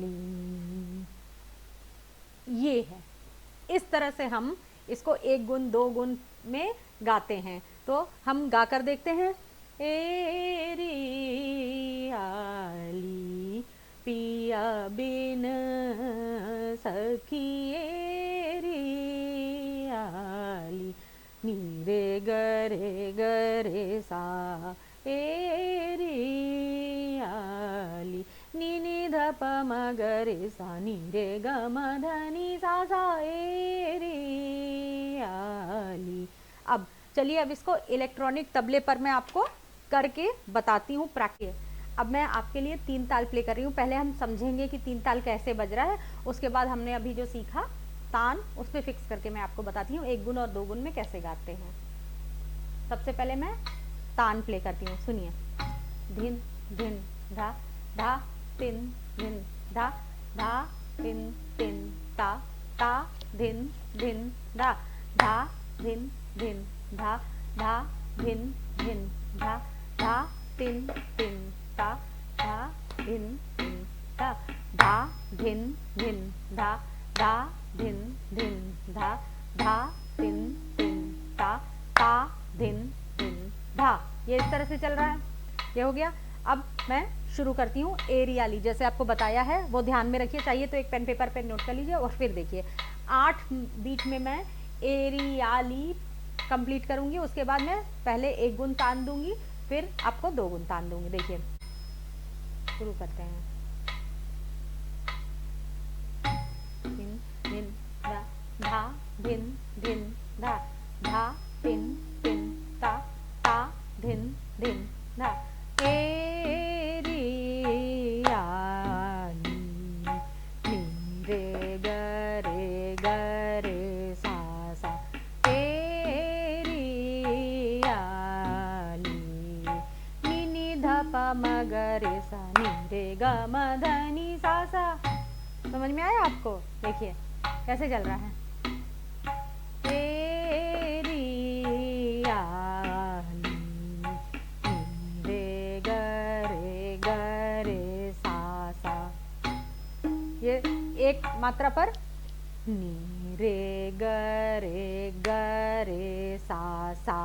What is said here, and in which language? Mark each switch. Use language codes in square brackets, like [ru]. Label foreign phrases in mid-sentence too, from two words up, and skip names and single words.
[hi] ये है, इस तरह से हम इसको एक गुण दो गुण में गाते हैं। तो हम गा कर देखते हैं। एरी आली पिया बिन सखी एरी आली, नीरे गरे गरे सा एरी आली, नी ध प म ग रे सा, नी रे ग म ध नि सा एरी आली। अब चलिए, अब इसको इलेक्ट्रॉनिक तबले पर मैं आपको करके बताती हूँ प्रैक्टिस। अब मैं आपके लिए 3 ताल प्ले कर रही हूँ। पहले हम समझेंगे कि 3 ताल कैसे बज रहा है, उसके बाद हमने अभी जो सीखा तान, उस पर फिक्स करके मैं आपको बताती हूँ 1 गुण और 2 गुण में कैसे गाते हैं। सबसे पहले मैं तान प्ले करती हूँ, सुनिए। धिन धिन धा धा तिन धिन धा धा तिन तिन ता ता धिन धिन धा धा धिन धिन धा धा धिन धिन धा धा तिन तिन ता धा धिन धिन धा धा धिन धिन धा धा धिन धिन धा धा तिन तिन ता ता धिन धिन धा। ये इस तरह से चल रहा है। ये हो गया। अब मैं शुरू करती हूँ एरियाली, जैसे आपको बताया है वो ध्यान में रखिए। चाहिए तो एक पेन पेपर पे नोट कर लीजिए और फिर देखिए। 8 बीट में मैं एरियाली कंप्लीट करूंगी, उसके बाद मैं पहले 1 गुण तान दूंगी, फिर आपको 2 गुण तान दूंगी। देखिए, शुरू करते हैं। धिन धिन धा धा धिन धिन धा धा तिन तिन ता ता धिन धिन धा एरी आली, नी रे ग रे सा सा एरी आली, नी नी ध प म ग रे सा, नी रे ग म ध नि सा सा। समझ में आया आपको? देखिए कैसे चल रहा है। एरी आली, नी रे ग रे सा सा। ये एक मात्रा पर नी रे ग रे सा सा।